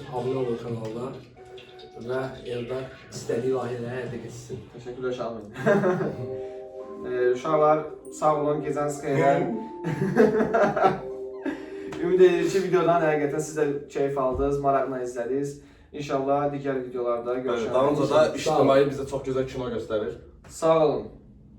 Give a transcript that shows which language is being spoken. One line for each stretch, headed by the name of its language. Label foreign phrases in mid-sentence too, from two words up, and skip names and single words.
Azerbaijani: Abunə olun kanalına və Eldar istədiyi layihələri həyata keçirsin. Teşekkürler Şahin. Uşaqlar sağ olun, gecəniz xeyrə. Ümid edirik ki, videodan həqiqətən siz də keyif aldınız, maraqla izlədiniz. İnşallah digər videolarda görüşərik.
Turkish: Daha önce da İçtimai bize çok güzel kino gösterir.
Azerbaijani: Sağ olun.